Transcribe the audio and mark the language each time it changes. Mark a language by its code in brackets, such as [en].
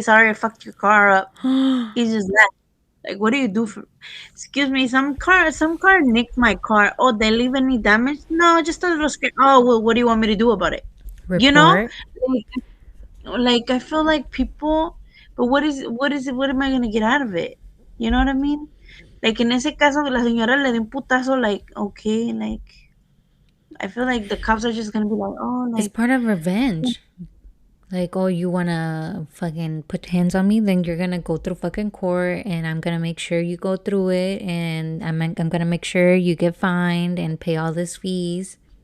[en] Sorry, I fucked your car up. He just left. Like, what do you do for? Excuse me, some car nicked my car. Oh, they leave any damage? No, just a little scratch. Oh, well, what do you want me to do about it? You know, Report. like, I feel like people. But what is it? What am I gonna get out of it? You know what I mean? Like in [es] ese caso, la señora le dio un putazo. [en] Like, okay, like I feel like the cops are just gonna be like, oh, It's like part of revenge. Like, oh, you wanna fucking put hands on me? Then you're gonna go through fucking court, and I'm gonna make sure you go through it, and I'm gonna make sure you get fined and pay all these fees.